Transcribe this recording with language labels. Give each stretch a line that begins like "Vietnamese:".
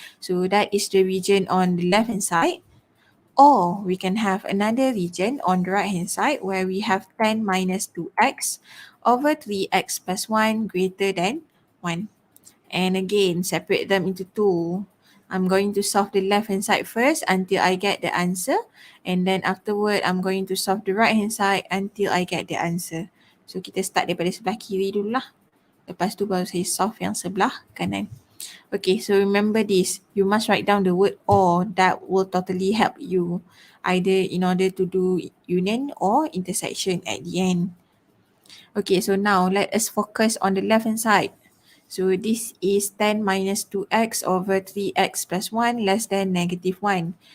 English: So that is the region on the left hand side. Or we can have another region on the right hand side where we have 10 minus 2x over 3x plus 1 greater than 1. And again, separate them into two. I'm going to solve the left hand side first until I get the answer. And then afterward, I'm going to solve the right hand side until I get the answer.
Malay: So kita start daripada sebelah kiri dulu lah. Lepas tu baru saya solve yang sebelah kanan.
English: Okay, so remember this. You must write down the word or. That will totally help you. Either in order to do union or intersection at the end. Okay, so now let us focus on the left hand side. So this is 10 minus 2x over 3x plus 1 less than negative 1.